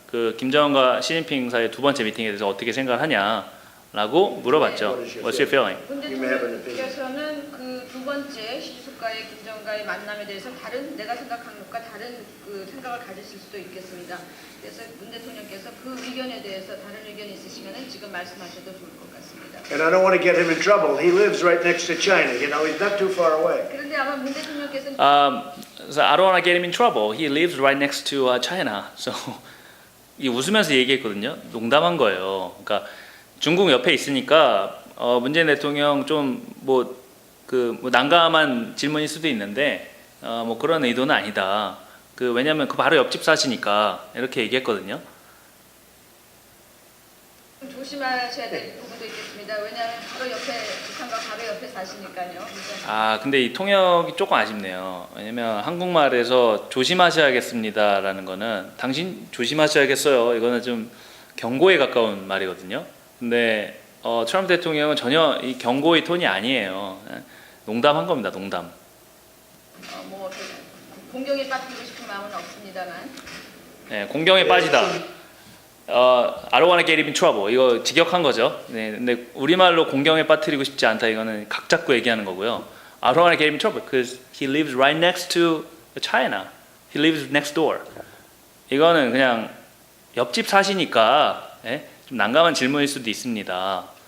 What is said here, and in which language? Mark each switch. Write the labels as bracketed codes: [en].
[ko] 그 김정은과 시진핑 사이의 두 번째 미팅에 대해서 어떻게 생각하냐라고 물어봤죠. [en] What's your feeling? [ko] 문 대통령께서는 그 두 번째 시 주석과의 김정은과의 만남에 대해서 내가 생각한 것과 다른 그 생각을 가지실 수도 있겠습니다. 그래서 문 대통령께서 그 의견에 대해서 다른 의견이 있으시면은 지금 말씀하셔도 좋을 것 같습니다. [en] And I don't want to get him in trouble. He lives right next to China. You know, he's not too far away. [ko] 그런데 아마 문 대통령께서는 [en] So I don't want to get him in trouble. He lives right next to China. [ko] So 이 웃으면서 얘기했거든요. 농담한 거예요. 그러니까 중국 옆에 있으니까 문재인 대통령 좀 뭐 난감한 질문일 수도 있는데 뭐 그런 의도는 아니다. 왜냐하면 그 바로 옆집 사시니까 이렇게 얘기했거든요. 조심하셔야 될 부분도 있겠습니다. 왜냐하면 바로 옆에 북한과 바로 옆에 사시니까요. 근데 이 통역이 조금 아쉽네요. 왜냐면 한국말에서 조심하셔야겠습니다라는 거는 당신 조심하셔야겠어요. 이거는 좀 경고에 가까운 말이거든요. 근데 트럼프 대통령은 전혀 이 경고의 톤이 아니에요. 농담한 겁니다. 농담. 뭐 공경에 빠뜨리고 싶은 마음은 없습니다만. 네, 공경에 빠지다. [en] I don't want to get him in trouble. [ko] 이거 직역한 거죠. 네, 근데 우리말로 공경에 빠뜨리고 싶지 않다. 이거는 각 잡고 얘기하는 거고요. [en] I don't want to get him in trouble because he lives right next to China. He lives next door. [ko] 이거는 그냥 옆집 사시니까 좀 난감한 질문일 수도 있습니다.